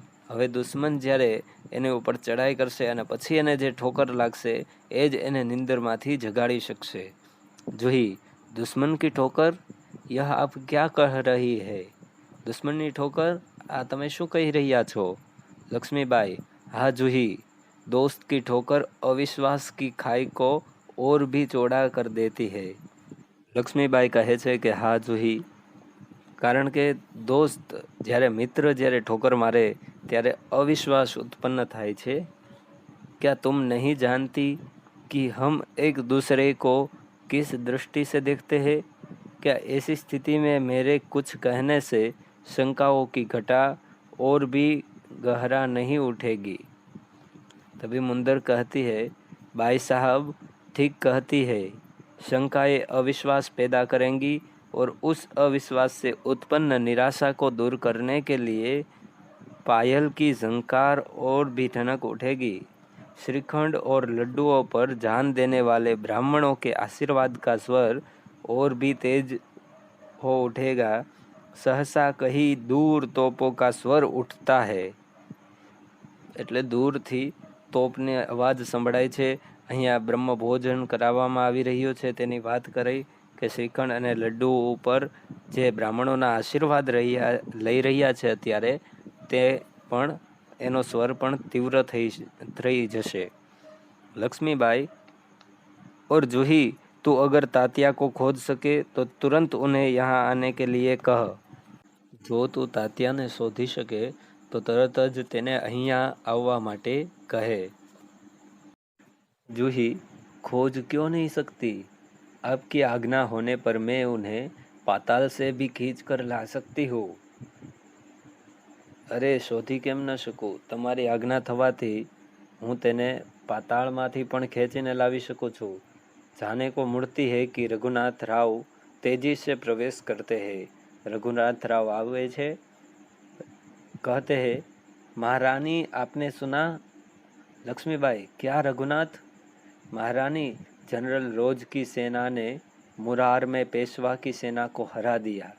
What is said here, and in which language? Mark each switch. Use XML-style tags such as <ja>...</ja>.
<gu>હવે દુશ્મન જ્યારે એને ઉપર ચડાઈ કરશે અને પછી એને જે ઠોકર લાગશે એ જ એને નિંદરમાંથી જગાડી શકશે.</gu> <hi>જુહી, દુશ્મન કી ઠોકર, यह आप क्या कह रही है.</hi> <gu>દુશ્મનની ઠોકર, આ તમે શું કહી રહ્યા છો.</gu> <hi>लक्ष्मीबाई, हाँ जूही, दोस्त की ठोकर अविश्वास की खाई को और भी चौड़ा कर देती है.</hi> <gu>લક્ષ્મીબાઈ કહે છે કે હા જૂહી, કારણ કે દોસ્ત જ્યારે મિત્ર જ્યારે ઠોકર મારે ત્યારે અવિશ્વાસ ઉત્પન્ન થાય છે.</gu> <hi>क्या तुम नहीं जानती कि हम एक दूसरे को किस दृष्टि से देखते हैं. क्या ऐसी स्थिति में मेरे कुछ कहने से शंकाओं की घटा और भी गहरा नहीं उठेगी. तभी मुंदर कहती है, बाई साहब ठीक कहती है, शंकाएं अविश्वास पैदा करेंगी और उस अविश्वास से उत्पन्न निराशा को दूर करने के लिए पायल की झंकार और भी ठनक उठेगी। श्रीखंड और लड्डुओं पर जान देने वाले ब्राह्मणों के आशीर्वाद का स्वर और भी तेज हो उठेगा। सहसा कहीं दूर तोपों का स्वर उठता है।</hi> <gu>એટલે દૂરથી તોપની અવાજ સંભળાય છે। અહીંયા બ્રહ્મ ભોજન કરાવવામાં આવી રહ્યું છે તેની વાત કરી કે શ્રીખંડ અને લડ્ડુ ઉપર જે બ્રાહ્મણોના આશીર્વાદ લઈ રહ્યા છે અત્યારે તે પણ એનો સ્વર પણ તીવ્ર થઈ જશે।</gu> <hi>लक्ष्मीबाई, और जूही, तू अगर तात्या को खोज सके तो तुरंत उन्हें यहाँ आने के लिए कह।</hi> <gu>જો તું તાત્યાને શોધી શકે તો તરત જ તેને અહીંયા આવવા માટે કહે।</gu> <hi>जूही, खोज क्यों नहीं सकती? आपकी आज्ञा होने पर मैं उन्हें पाताल से भी खींच कर ला सकती हूँ।</hi> <gu>अरे शोधी केम न શકું? તમારી આજ્ઞા થવાથી હું તેને પાતાળમાંથી પણ ખેંચીને લાવી શકું છું।</gu> <hi>जाने को मुड़ती है कि रघुनाथ राव तेजी से प्रवेश करते हैं। रघुनाथ राव</hi> <gu>आवे छे,</gu> <hi>कहते हैं, महारानी आपने सुना? लक्ष्मीबाई, क्या रघुनाथ? महारानी, जनरल रोज की सेना ने मुरार में पेशवा की सेना को हरा दिया।</hi>